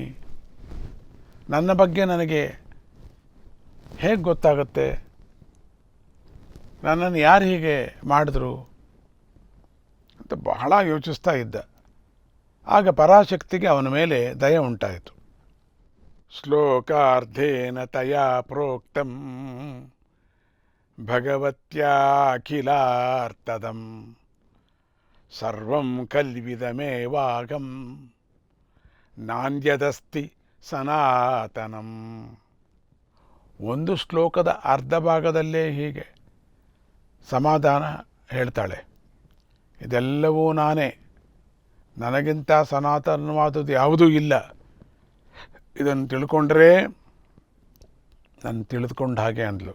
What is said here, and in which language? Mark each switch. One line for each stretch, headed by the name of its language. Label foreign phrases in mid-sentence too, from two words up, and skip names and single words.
Kannada: ನನ್ನ ಬಗ್ಗೆ ನನಗೆ ಹೇಗೆ ಗೊತ್ತಾಗುತ್ತೆ? ನನ್ನನ್ನು ಯಾರು ಹೀಗೆ ಮಾಡಿದ್ರು ಅಂತ ಬಹಳ ಯೋಚಿಸ್ತಾ ಇದ್ದ. ಆಗ ಪರಾಶಕ್ತಿಗೆ ಅವನ ಮೇಲೆ ದಯ ಉಂಟಾಯಿತು.
Sanskrit: ಶ್ಲೋಕಾರ್ಧೇನ ತಯಾ ಪ್ರೋಕ್ತಂ ಭಗವತ್ಯಾಖಿಲಾರ್ಥದಂ ಸರ್ವಂ ಕಲ್ವಿದಮೇವಾಗಂ ನಾಣ್ಯದಸ್ತಿ ಸನಾತನಂ.
Kannada: ಒಂದು ಶ್ಲೋಕದ ಅರ್ಧ ಭಾಗದಲ್ಲೇ ಹೀಗೆ ಸಮಾಧಾನ ಹೇಳ್ತಾಳೆ. ಇದೆಲ್ಲವೂ ನಾನೇ, ನನಗಿಂತ ಸನಾತನವಾದದ್ದು ಯಾವುದೂ ಇಲ್ಲ. ಇದನ್ನು ತಿಳ್ಕೊಂಡ್ರೆ ನಾನು ತಿಳಿದುಕೊಂಡ ಹಾಗೆ ಅಂದ್ಲು.